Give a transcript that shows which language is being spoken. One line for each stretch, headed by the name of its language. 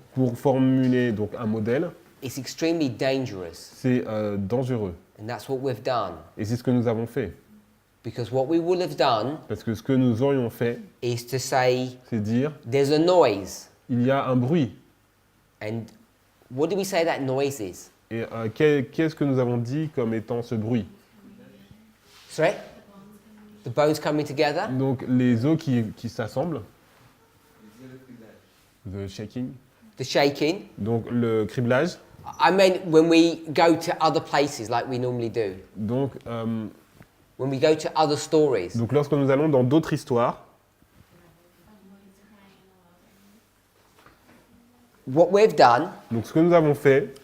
French: pour formuler donc un modèle,
English: it's extremely dangerous.
French: c'est dangereux.
English: And that's what we've done.
French: Et c'est ce que nous avons fait.
English: Because what we would have done
French: Parce que ce que nous aurions fait,
English: is to say,
French: c'est dire,
English: there's a noise.
French: il y a un bruit.
English: And what do we say that noise is?
French: Et qu'est-ce que nous avons dit comme étant ce bruit?
English: Sorry? The bones coming together?
French: Donc les os qui s'assemblent,
English: the shaking, The shaking?
French: donc le criblage.
English: I mean when we go to other places like we normally do.
French: Donc,
English: When we go to other stories.
French: donc lorsque nous allons dans d'autres histoires,
English: What we've done
French: donc ce que nous avons fait,